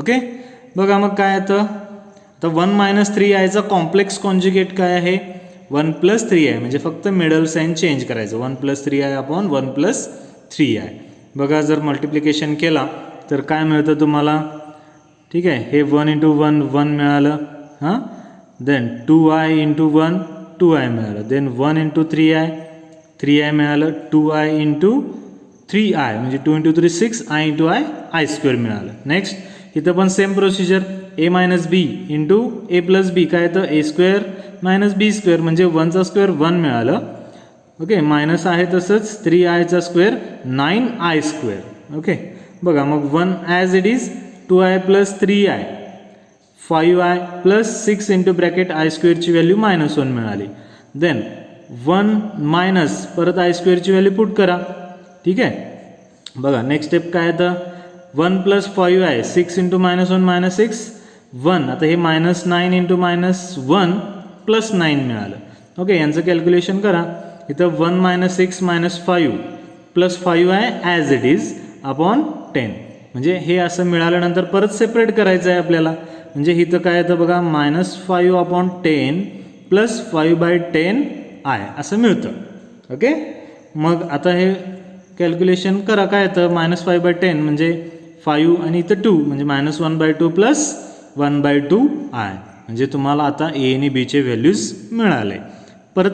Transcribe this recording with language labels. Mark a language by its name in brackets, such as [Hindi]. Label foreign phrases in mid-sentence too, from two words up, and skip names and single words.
[Marathi] ओके, बघा मग काय येतं, तर 1 - 3i [English] complex conjugate [Marathi] काय आहे, 1 + 3i, म्हणजे फक्त [English] middle sign change [Marathi] करायचं, 1 + 3i/1 + 3i. बघा जर मल्टिप्लिकेशन केला तर काय मिळतं तुम्हाला. ठीक आहे, हे 1 × 1 1 मिळालं, हां, देन 2i × 1 2i मिळालं, देन 1 × 3i 3i मिळालं, 2i × 3i म्हणजे 2 × 3 6, i × i i² मिळालं. नेक्स्ट इथं पण [English] same procedure, [Marathi] a - b × a + b काय येतं, a² - b² म्हणजे 1² 1 मिळालं. ओके, मायनस आहे तसंच 3i² 9i². ओके, बघा मग 1 [English] as it is [Marathi] 2i + 3i 5i + 6 × i² ची व्हॅल्यू -1 मिळाली. देन 1 मायनस परत i² ची [English] value put [Marathi] करा. ठीक आहे, बघा [English] next step [Marathi] काय येतं, 1 + 5i 6 × -1 - 6 1. आता हे -9 × -1 + 9 मिळालं. ओके, यांचं कॅल्क्युलेशन करा. इथं 1 - 6 - 5 + 5i [English] as it is upon [Marathi] 10, म्हणजे हे असं मिळाल्यानंतर परत सेपरेट करायचं आहे आपल्याला. म्हणजे इथं काय येतं बघा, -5/10 + 5/10i असं मिळतं. ओके, मग आता हे कॅल्क्युलेशन करा, काय येतं, -5/10 म्हणजे 5 आणि इथं 2 म्हणजे -1/2 + 1/2i, म्हणजे तुम्हाला आता a आणि b चे व्हॅल्यूज मिळाले.